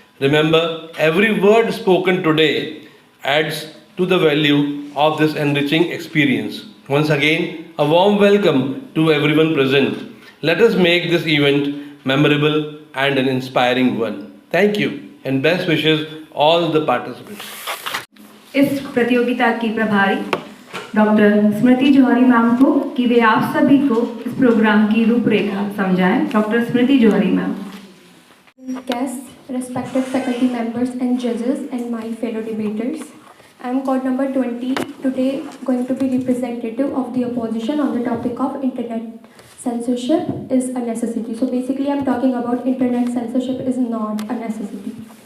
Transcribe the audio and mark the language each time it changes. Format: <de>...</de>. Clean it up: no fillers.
<en>Remember, every word spoken today adds to the value of this enriching experience. Once again, a warm welcome to everyone present. Let us make this event memorable and an inspiring one. Thank you and best wishes all the participants.</en> <hi>इस प्रतियोगिता की प्रभारी doctor स्मृति जौहरी ma'am को कि वे आप सभी को इस प्रोग्राम की रूपरेखा समझाएं। Doctor Smriti Johri ma'am.</hi> <en>Guests, respected faculty members and judges and my fellow debaters. I am code number 20, today going to be representative of the opposition on the topic of internet censorship is a necessity. So basically I am talking about internet censorship is not a necessity.</en>